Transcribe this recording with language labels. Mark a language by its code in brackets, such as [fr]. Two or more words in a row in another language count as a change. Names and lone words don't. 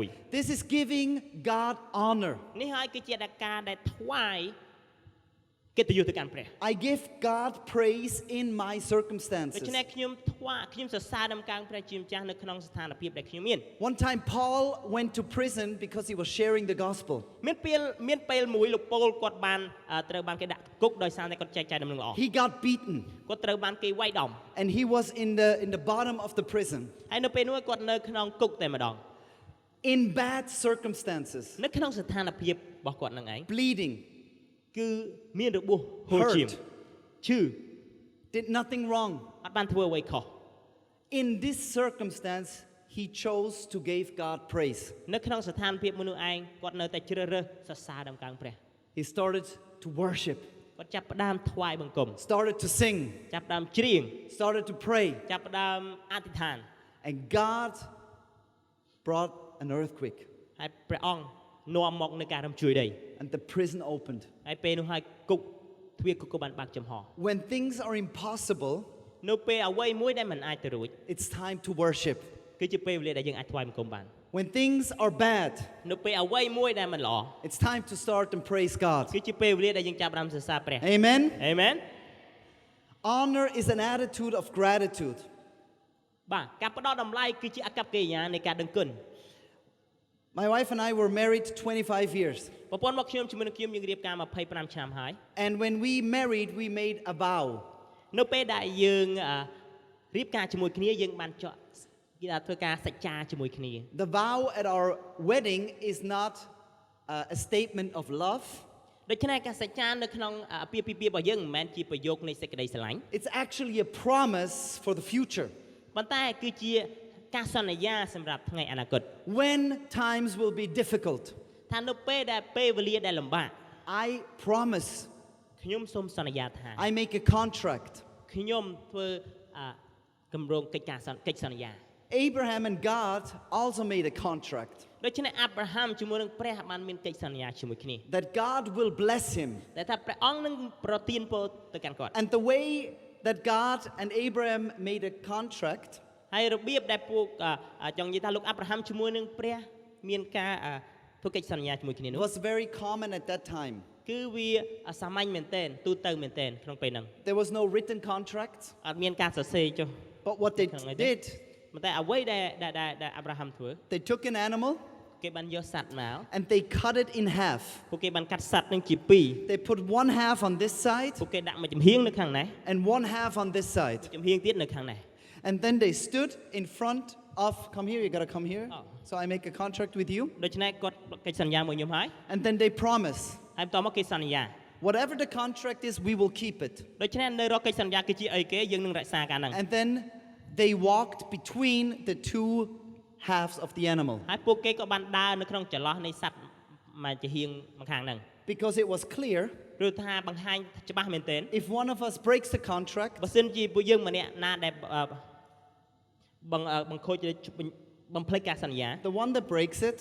[en] This is giving God honor. [km] នេះហើយគឺជាការដែលថ្វាយកិត្តិយសទៅកាន់ព្រះ [en] I give God praise in my [km] ដូ [en] circumstances. [km] ច្នេះខ្ញុំសរសើរដំណើរព្រះជាម្ចាស់នៅក្នុងស្ថានភាពដែលខ្ញុំមាន [en] One time Paul went to prison because he was sharing the gospel. [km] មានពេលមួយលោកប៉ូលគាត់បានត្រូវបានគេដាក់គុកដោយសារតែគាត់ចែកចាយដំណឹងល្អ [en] He got beaten [km] គាត់ត្រូវបានគេវាយដំ [en] and he was in the bottom of the prison [km] ហើយនៅពេលនោះគាត់នៅក្នុងគុកតែម្ដង [en] in bad circumstances, [km] នៅក្នុងស្ថានភាពរបស់គាត់នឹងឯង [en] bleeding, [km] គឺមានរបួសហូរឈាម [en] hurt, [km] ឈឺ [en] did nothing wrong. [km] អត់បានធ្វើអ្វីខុស [en] In this circumstance, he chose to give God praise. [km] នៅក្នុងស្ថានភាពមនុស្សឯងគាត់នៅតែជ្រើសរើសសរសើរដល់ព្រះ [en] He started to worship, [km] គាត់ចាប់ផ្ដើមថ្វាយបង្គំ [en] started to sing, [km] ចាប់ផ្ដើមច្រៀង [en] started to pray. [km] ចាប់ផ្ដើមអធិដ្ឋាន [en] And God brought an earthquake. [km] ហើយព្រះអង្គនាំមកនូវការរំជួយដី [en] And the prison opened. [km] ហើយពេលនោះហើយគុកទ្វារគុកក៏បានបើកចំហ [en] When things are impossible, [km] នៅពេលអ្វីមួយដែលមិនអាចទៅរួច [en] it's time to worship. [km] គឺជាពេលវេលាដែលយើងអាចថ្វាយបង្គំបាន [en] When things are bad, [km] នៅពេលអ្វីមួយដែលមិនល្អ [en] it's time to start and praise God. [km] គឺជាពេលវេលាដែលយើងចាប់ផ្ដើមសរសើរព្រះ [en] Amen. [km] អេមែន [en] Honor is an attitude of gratitude. [km] បាទការផ្ដល់តម្លៃគឺជាអកប្បកិរិយានៃការដឹងគុណ [en] My wife and I were married 25 years. [km] ប្រពន្ធមកខ្ញុំជាមួយនឹងខ្ញុំយើងរៀបការ25ឆ្នាំហើយ [en] And when we married, we made a vow. [km] នៅពេលដែលយើងរៀបការជាមួយគ្នាយើងបានចក់គេថាធ្វើការសច្ចាជាមួយគ្នា [en] The vow at our wedding is not a statement of love. [km] ដូច្នេះការសច្ចានៅក្នុងអាពាហ៍ពិពាហ៍របស់យើងមិនមែនជាប្រយោគនៃសេចក្តីស្រឡាញ់ [en] It's actually a promise for the future. [km] ប៉ុន្តែគឺជាការសន្យាសម្រាប់ថ្ងៃអនាគត [en] When times will be difficult, [km] ថានៅពេលដែលពេលវេលាដែលលំបាក [en] I promise, [km] ខ្ញុំសូមសន្យាថា [en] I make a contract. [km] ខ្ញុំធ្វើគម្រោងកិច្ចសន្យា [en] Abraham and God also made a contract [km] ដូច្នេះអាប់រ៉ាហាំជាមួយនឹងព្រះបានមានកិច្ចសន្យាជាមួយគ្នា [en] that God will bless him. [km] ដែលថាព្រះអង្គនឹងប្រទានពរទៅកាន់គាត់ [en] And the way that God and Abraham made a contract [km] ហើយរបៀបដែលពួកចង់និយាយថាលោកអាប់រ៉ាហាំជាមួយនឹងព្រះមានការធ្វើកិច្ចសន្យាជាមួយគ្នានោះ [en] was very common at that time. [km] គឺវាសាមញ្ញមែនទែនទូទៅមែនទែនក្នុងពេលហ្នឹង [en] There was no written contract, [km] អត់មានការសរសេរចុះ [en] but what they did, [km] ប៉ុន្តែអ្វីដែលអាប់រ៉ាហាំធ្វើ [en] they took an animal [km] គេបានយកសត្វមក [en] and they cut it in half. [km] ពួកគេបានកាត់សត្វនឹងជាពីរ [en] They put one half on this side [km] ពួកគេដាក់មួយចំហៀងនៅខាងនេះ [en] and one half on this side. [km] ចំហៀងទៀតនៅខាងនេះ [en] And then they stood in front of, come here, you gotta come here. Oh. So I make a contract with you. [km] ដូច្នេះគាត់កិច្ចសន្យាមួយខ្ញុំហើយ [en] And then they promise, [km] ហើយបន្ទាប់មកគេសន្យា [en] whatever the contract is, we will keep it. [km] ដូច្នេះនៅរកកិច្ចសន្យាគឺជាអីគេយើងនឹងរក្សាការហ្នឹង [en] And then they walked between the two halves of the animal [km] ហើយពួកគេក៏បានដើរនៅក្នុងចន្លោះនៃសត្វមួយចំហៀងម្ខាងហ្នឹង [en] because it was clear [km] ព្រោះថាបង្ហាញច្បាស់មែនទែន [en] if one of us breaks the contract, [km] បើសិនជាពួកយើងម្នាក់ណាដែលបង្ខូចបំភ្លេចការសន្យា [en] the one that breaks it